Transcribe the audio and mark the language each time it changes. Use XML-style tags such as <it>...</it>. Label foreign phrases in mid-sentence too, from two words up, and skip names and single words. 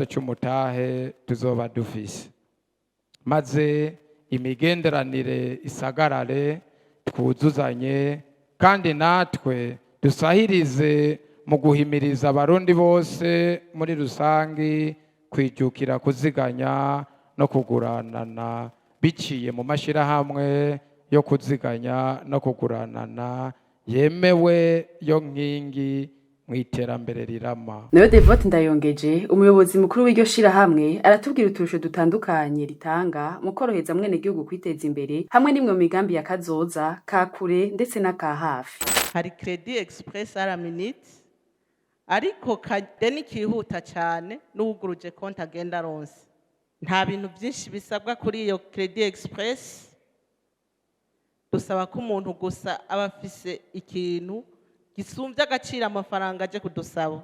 <rn>cy'umutahe tuzoba dufise maze imigenderanire isagarare twuzuzanye kandi natwe dusahirize mu guhimiriza abarundi bose muri rusangi kwijukira kuziganya no kuguranana biciye mu mashirahamwe yo kuziganya no kuguranana yemewe yo nkingi mw'iterambere rirama. Nayo Devote Ndayongeje umuyobozi mukuru w'iryo shirahamwe aratubwira uturusho dutandukanye ritanga mu koroheza mwene gihugu kwiteza imbere hamwe n'imwe mu migambi ya kazoza ka kure ndetse n'aka hafi. Hari Credit Express</rn> <fr>à la minute</fr> <rn>ariko kadeni kihuta cyane n'uguruje konti agenda ronse. Nta bintu byinshi bisabwa kuri iyo Credit Express, dusaba ko umuntu gusa aba afise ikintu gisumvye agaciro amafaranga aje kudusaba.</rn>